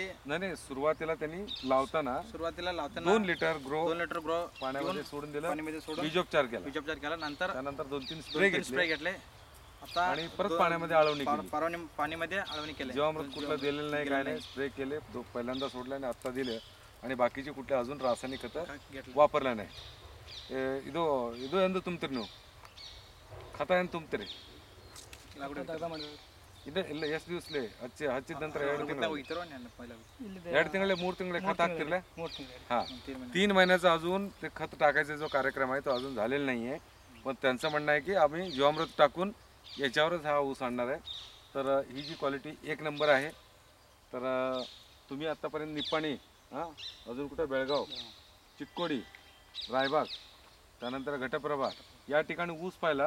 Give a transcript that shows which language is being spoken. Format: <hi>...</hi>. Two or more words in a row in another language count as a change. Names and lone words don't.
<mr>नाही, सुरुवातीला त्यांनी लावताना 2 लिटर ग्रो पाण्यामध्ये सोडून दिलं, बीजोपचार केला, नंतर 2-3 स्प्रे स्प्रे घेतले. आता आणि परत पाण्यामध्ये आळवणी केली. पाणीमध्ये आळवणी केली. जीवामृत कुठलं दिलेलं नाही, काय नाही, स्प्रे केले. पहिल्यांदा सोडले आणि आता दिले आणि बाकीचे कुठले अजून रासायनिक खतं वापरलं नाही.</mr> <kn>ಇದು ಎಂದು ತುಂಬ್ತೀರಿ ನೀವು ಖತ ಏನು ತುಂಬ್ತೀರಿ? ಇಲ್ಲ ಎಷ್ಟು ದಿವಸಲೆ ಹಚ್ಚಿದ ನಂತರ 2 ತಿಂಗಳು 2 ತಿಂಗಳೇ 3 ತಿಂಗಳೇ ಖತ ಹಾಕತಿರಲೆ?</kn> <mr>हां, 3 महिन्याचा अजून ते खत टाकायचा जो कार्यक्रम आहे तो अजून झालेला नाही आहे. पण त्यांचं म्हणणं आहे की आम्ही जीवामृत टाकून याच्यावरच हा ऊस आणणार आहे. तर ही जी क्वालिटी 1 नंबर आहे. तर तुम्ही आत्तापर्यंत निप्पाणी, अजून कुठं बेळगाव, चिक्कोडी, रायबाग, त्यानंतर घटप्रभा या ठिकाणी ऊस पाहिला.</mr>